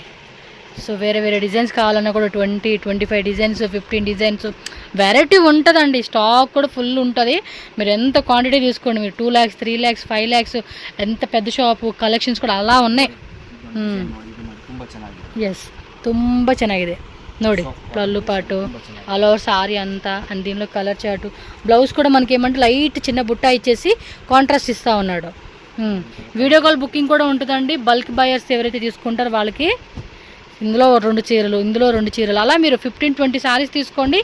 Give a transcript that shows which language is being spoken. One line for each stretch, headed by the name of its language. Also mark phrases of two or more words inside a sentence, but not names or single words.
Telugu: సో వేరే డిజైన్స్ కావాలన్నా కూడా 20-25 డిజైన్స్, 15 డిజైన్స్ వెరైటీ ఉంటుందండి. స్టాక్ కూడా ఫుల్ ఉంటుంది. మీరు ఎంత క్వాంటిటీ తీసుకోండి. మీరు 2 lakhs, 3 lakhs, 5 lakhs ఎంత పెద్ద షాపు కలెక్షన్స్ కూడా అలా ఉన్నాయి. ఎస్,
Kannada: ತುಂಬ ಚೆನ್ನಾಗಿದೆ ನೋಡಿ.
Telugu: పళ్ళు పాటు ఆల్ ఓవర్ సారీ అంతా. అండ్ దీనిలో కలర్ చాటు. బ్లౌజ్ కూడా మనకి ఏమంటే లైట్ చిన్న బుట్ట ఇచ్చేసి కాంట్రాస్ట్ ఇస్తూ ఉన్నాడు. వీడియో కాల్ బుకింగ్ కూడా ఉంటుందండి. బల్క్ బయర్స్ ఎవరైతే తీసుకుంటారో వాళ్ళకి ఇందులో 2 చీరలు, ఇందులో 2 చీరలు, అలా మీరు 15-20 సారీస్ తీసుకోండి.